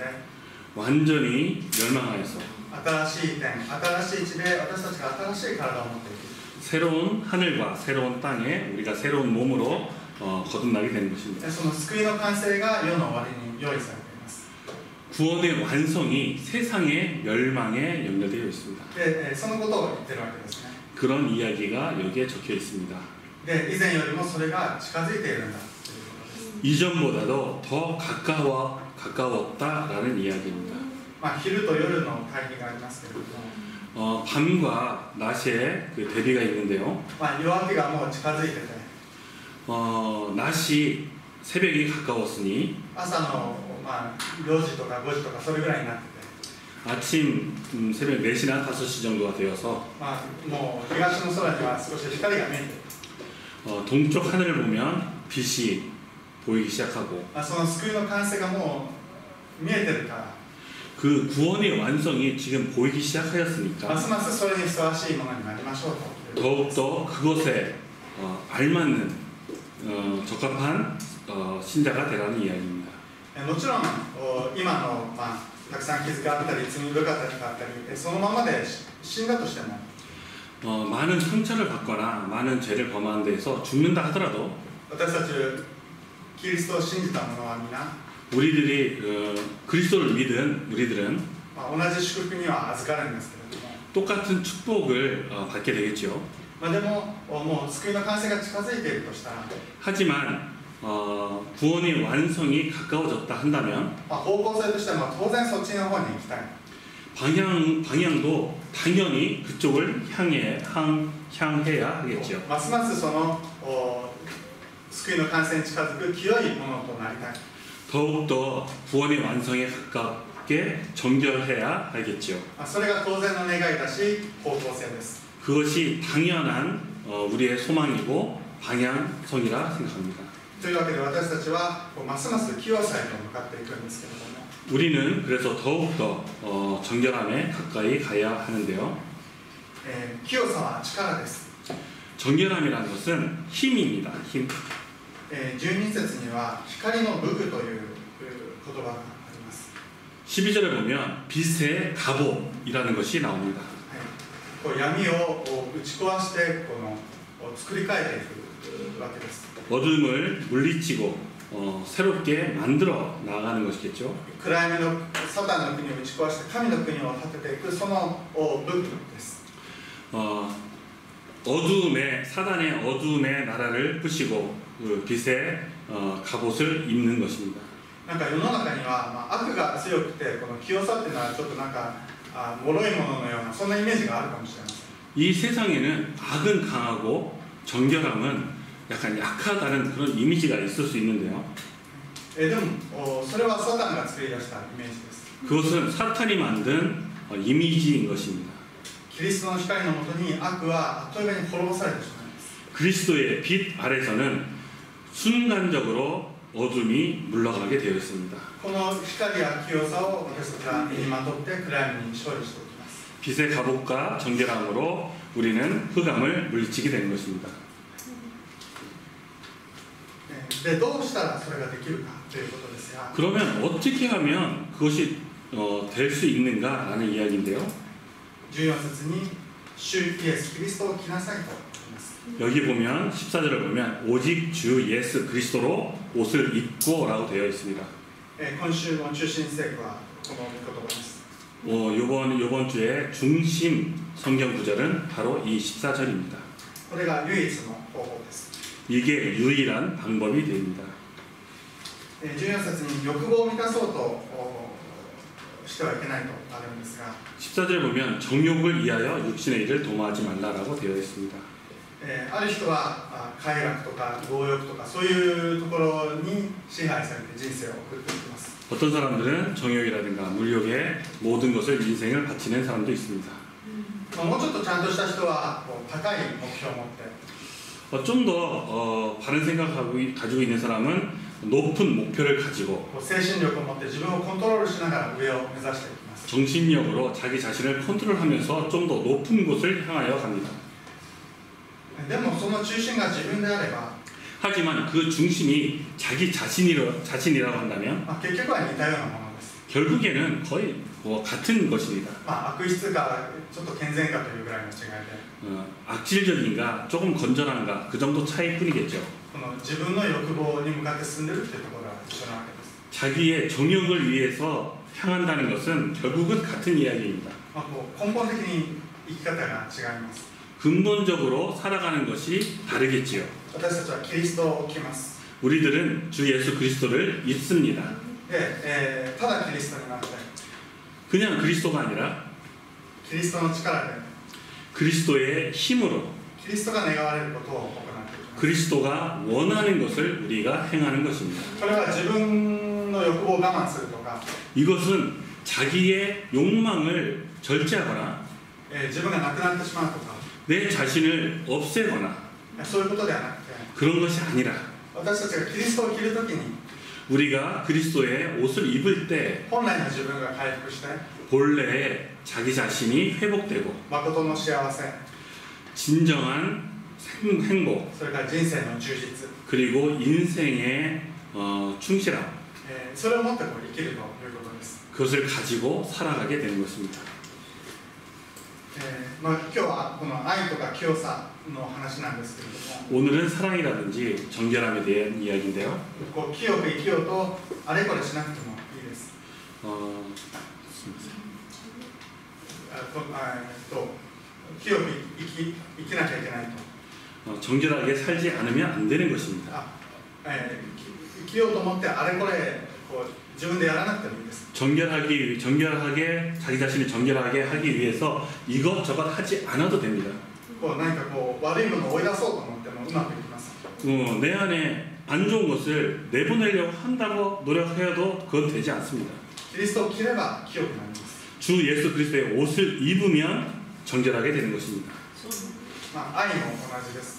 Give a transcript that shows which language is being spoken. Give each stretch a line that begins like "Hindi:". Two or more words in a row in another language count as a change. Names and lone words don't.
Korean: 완전히 멸망하여서
Japanese: 新しい天、新しい地で私たちが新しい体を持っていく。
Korean: 새로운 하늘과 새로운 땅에 우리가 새로운 몸으로 거듭나게 되는 것입니다.
Japanese: その救いの完成が世の終わりに用意されています。
Korean: 구원의 완성이 세상의 멸망에 연결되어 있습니다.
Japanese: で、そのことを言ってるわけですね。
Korean: 그런 이야기가 여기에 적혀 있습니다.
Japanese: で、以前よりもそれが近づいているんだということです。
Korean: 이전보다도 더 가까웠다라는 이야기입니다.
Japanese: 昼と夜の対比がありますけれども、
Korean: 밤과 낮의 그 대비가 있는데요.
Japanese: 夜明けがもう近づいてて、
Korean: 낮이 새벽이 가까웠으니
Japanese: 朝の4時とか5時とかそれぐらいになってて、
Korean: 아침 새벽 4시나 5시 정도가 되어서
Japanese: もう東の空には少し光が見えてる。
Korean: 동쪽 하늘을 보면 빛이 보이기 시작하고
Japanese: その救いの完成がもう見えてるから、
Korean: 그 구원의 완성이 지금 보이기 시작하였으니까
Japanese: ますますそれにふさわしいものになりましょうと。
Korean: 더욱더 그것에 알맞는 적합한 신자가 되라는 이야기입니다.
Japanese: もちろん今の、たくさん傷があったり罪深かったりそのままで死んだとしても
Korean: 많은 상처를 받거나 많은 죄를 범하는 데에서 죽는다 하더라도
Japanese: 私たちキリストを信じた者は皆
Korean: 우리들이 그리스도를 믿은 우리들은
Japanese: 同じ祝福には預かるんですけれども
Korean: 똑같은 축복을 받게 되겠죠.
Japanese: でももう救いの完成が近づいているとしたら
Korean: 하지만 구원의 완성이 가까워졌다 한다면
Japanese: 方向性としては当然そっちの方に行きたい。
Korean: 방향도 당연히 그쪽을 향해야 하겠죠.
Japanese: ますますその救いの完成に近づく清いものとなりたい。
Korean: 더욱더 구원의 완성에 가깝게 정결해야 하겠죠.
Japanese: それが当然の願いだし方向性です。
Korean: 그것이 당연한 우리의 소망이고 방향성이라 생각합니다.
Japanese: というわけで私たちはますます清さへと向かっていくんですけれども、
Korean: 우리는 그래서 더욱더 정결함에 가까이 가야 하는데요.
Japanese: 清さは力です。
Korean: 정결함이라는 것은 힘입니다. 힘.
Japanese: 12 節には光の武具という言葉があります。
Korean: 12절에 보면 빛의 갑옷이라는 것이 나옵니다.
Japanese: 闇を打ち壊して作り変えていくわけです。
Korean: 어둠을 물리치고 새롭게 만들어 나가는 것이겠죠.
Japanese: 暗闇のサタンの国を打ち壊して神の国を建てていくその武具です。
Korean: 사단의 어둠의 나라를 부시고 그 빛의 갑옷을 입는 것입니다.
Japanese: なんか世の中には、悪が強くてこの清さっていうのはちょっとなんか脆いもののようなそんなイメージがあるかもしれません。
Korean: 이 세상에는 악은 강하고 정결함은 약간 약하다는 그런 이미지가 있을 수 있는데요.
Japanese: でもそれはサタンが作り出したイメージです。
Korean: 그것은 사탄이 만든 이미지인 것입니다.
Japanese: キリストの光のもとに悪はあっという間に滅ぼされてしまいます。
Korean: 그리스도의 빛 아래서는 순간적으로 어둠이 물러가게 되어 있습니다.
Japanese: この光や清さを私たちは身にまとって暗闇に勝利していきます。
Korean: 빛의 갑옷과 정결함으로 우리는 흑암을 물리치게 되는 것입니다.
Japanese: でどうしたらそれができるかということですが、
Korean: 그러면 어떻게 하면 그것이 될 수 있는가라는 이야기인데요.
Japanese: 14 節に主イエスキリストを着なさいと言います。
Korean: 여기 보면 14절을 보면 오직 주 예수 그리스도로 옷을 입고라고 되어 있습니다.
Japanese: 今週の中心聖句はこの御言葉です。
Korean: 이번 주에 중심 성경 구절은 바로 이 14절입니다.
Japanese: これが唯一の方法です。
Korean: 이게 유일한 방법이 됩니다.
Japanese: 14 節に欲望を満たそうとしてはいけないとあるんですが、
Korean: 14절에 보면 정욕을 위하여 육신의 일을 도모하지 말라라고 되어 있습니다.
Japanese: ある人は快楽とか強欲とかそういうところに支配されて人生を送っていきます。
Korean: 어떤 사람들은 정욕이라든가 물욕에 모든 것을 인생을 바치는 사람도 있습니다.
Japanese: もうちょっとちゃんとした人は高い目標を持って
Korean: 좀 더 바른 생각을 가지고 있는 사람은 높은 목표를 가지고
Japanese: 精神力を持って自分をコントロールしながら上を目指していきます。
Korean: 정신력으로 자기 자신을 컨트롤하면서 좀 더 높은 곳을 향하여 갑니다.
Japanese: でもその中心が自分であれば
Korean: 하지만 그 중심이 자기 자신이라고 한다면
Japanese: 結局は似たようなものです。
Korean: 결국에는 거의 같은 것입니다.
Japanese: 悪質かちょっと健全かというぐらいの違いで
Korean: 악질적인가 조금 건전한가 그 정도 차이뿐이겠죠.
Japanese: この自分の欲望に向かって進んでいるというところが一緒なわけです。
Korean: 자기의 정욕을 위해서 향한다는 것은 결국은 같은 이야기입니다.
Japanese: 根本的に生き方が違います。
Korean: 근본적으로 살아가는 것이 다르겠지요.
Japanese: 私たちはキリストを置きます。
Korean: 우리들은 주 예수 그리스도를 믿습니다.
Japanese: で、ただキリストになって
Korean: 그냥 그리스도가 아니라
Japanese: キリストの力で
Korean: 그리스도의 힘으로
Japanese: キリストが願われることを行っていきます。
Korean: 그리스도가 원하는 것을 우리가 행하는 것입니다.
Japanese: これは自分の欲望を我慢するとか
Korean: 이것은 자기의 욕망을 절제하거나
Japanese: 自分がなくなってしまうとか
Korean: 내 자신을 없애거나
Japanese: そういうことではなくて
Korean: 그런 것이 아니라
Japanese: 私たちがキリストを着るときに
Korean: 우리가 그리스도의 옷을 입을 때
Japanese: 本来の自分が回復して
Korean: 본래의 자기 자신이 회복되고
Japanese: 誠の幸せ
Korean: 진정한 행복
Japanese: それから人生の充実
Korean: 그리고 인생의 충실함
Japanese: それをもって生きるということです。
Korean: 그것을 가지고 살아가게 되는 것입니다.
Japanese: 今日はこの愛とか清さの話なんですけれども
Korean: 오늘은 사랑이라든지 정결함에 대한 이야기인데요.
Japanese: 清く生きようとあれこれしなくてもいいです。清く生きなきゃいけないと。
Korean: 정결하게 살지 않으면 안 되는 것입니다.
Japanese: 生きようと思ってあれこれ自分でやらなくてもいいです。
Korean: 정결하게 자기 자신을 정결하게 하기 위해서 이것저것 하지 않아도 됩니다.
Japanese: 何か悪いものを追い出そうと思ってもうまくいきません。
Korean: 내 안에 안 좋은 것을 내보내려고 한다고 노력해도 그건 되지 않습니다.
Japanese: キリストを着れば清くなります。
Korean: 주 예수 그리스도의 옷을 입으면 정결하게 되는 것입니다.
Japanese: 愛も同じです。